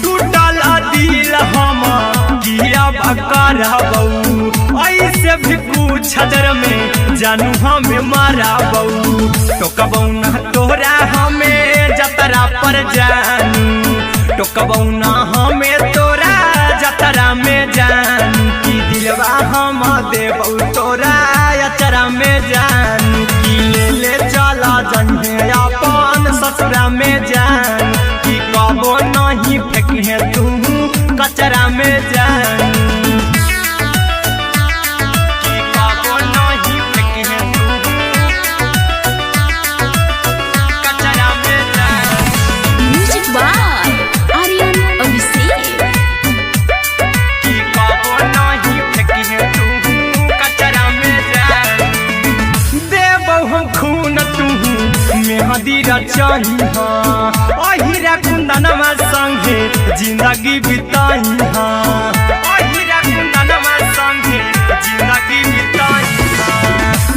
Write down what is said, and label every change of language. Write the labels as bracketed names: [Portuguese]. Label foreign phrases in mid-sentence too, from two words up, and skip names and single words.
[Magahi] टूटल दिल हम किया कराबऊ, ऐसे भी पूछ देर में जानू हमें माराबऊ। टोकबऊ ना तोरा हमें जतरा पर जानू, टोकबऊ ना हमें तोरा जतरा में जानू। की दिलवा हम देबौ तोरा अचरा में जानू, की ले ले चला जइहे अपन ससुरा में जान। की कबो नहीं फेंकिहे तू कचरा में जानू, की कबो नहीं फेंकिहे तू कचरा में जान। [English] म्यूजिक बाय आर्यन अभिषेक। [Magahi] की कबो नहीं फेंकिहे तू कचरा में जान। देबौ हम खून तू मेहदी रचही अहिरा कुंदनमा संगे जिंदगी बिताई, अहिरा कुंदनमा संगे जिंदगी बिताई।